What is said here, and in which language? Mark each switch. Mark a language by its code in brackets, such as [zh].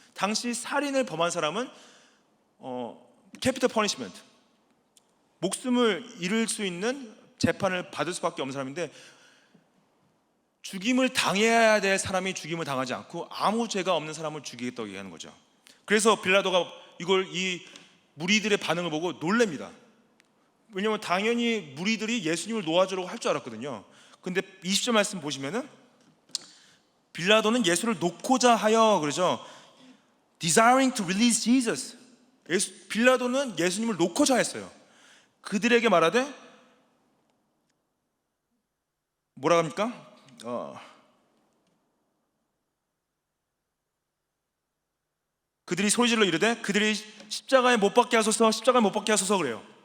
[ko] 당시 살인을 범한 사람은 캐피털 퍼니시먼트, 목숨을 잃을 수 있는 재판을 받을 수밖에 없는 사람인데 죽임을 당해야 될 사람이 죽임을 당하지 않고 아무 죄가 없는 사람을 죽이겠다고 얘기하는 거죠. 그래서 빌라도가 이 무리들의 반응을 보고 놀랍니다. 왜냐하면 당연히 무리들이 예수님을 놓아주려고 할 줄 알았거든요. 근데 20절 말씀 보시면은 빌라도는 예수를 놓고자 하여 그러죠. [en] Desiring to release Jesus. [ko] 빌라도는 예수님을 놓고자 했어요. 그들에게 말하되 뭐라 합니까? 그들이 소리질러 이르되 그들이 십자가에 못 박게 하소서, 십자가에 못 박게 하소서 그래요.